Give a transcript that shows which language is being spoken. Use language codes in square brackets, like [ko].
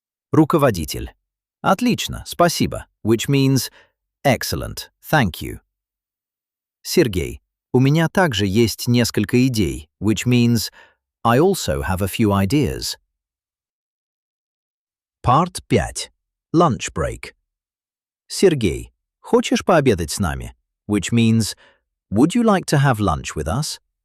[ru] Руководитель. Отлично, спасибо, [en] which means, excellent, thank you. [ru] Сергей. У меня также есть несколько идей, [en] which means, I also have a few ideas. Part 5. Lunch break. [ru] Сергей, хочешь пообедать с нами? [en] Which means, would you like to have lunch with us?